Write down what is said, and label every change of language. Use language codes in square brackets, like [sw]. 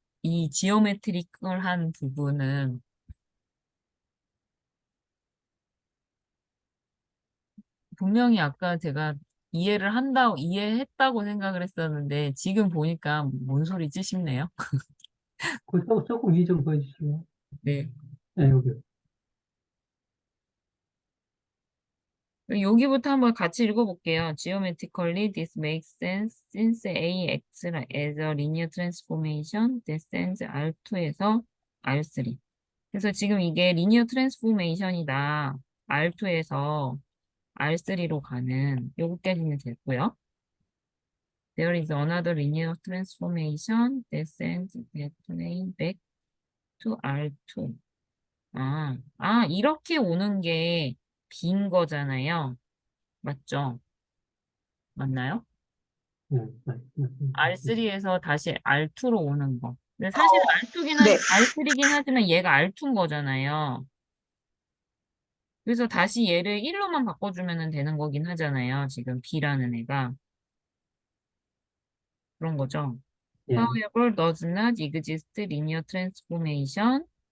[ko] 이 지오메트리컬한 부분은 분명히 아까 제가 이해했다고 생각을 했었는데 지금 보니까 뭔 소리지 싶네요. 조금 위 좀 보여주실래요? 네. 네, 여기. 여기부터 한번 같이 읽어볼게요. [en] Geometrically, this makes sense since A acts as a linear transformation descends R2에서 R3. [ko] 그래서 지금 이게 리니어 트랜스포메이션이다. R2에서 R3로 가는 요거까지는 됐고요. [en] There is another linear transformation that sends that plane back to R2. [ko] 이렇게 오는 게 빈 거잖아요. 맞죠? 맞나요? 네, R3에서 다시 R2로 오는 거. 근데 사실 네. R3긴 하지만 얘가 R2인 거잖아요. 그래서 다시 얘를 1로만 바꿔주면 되는 거긴 하잖아요. 지금 B라는 애가. 그런 거죠. 예. [en] However, does not exist linear transformation.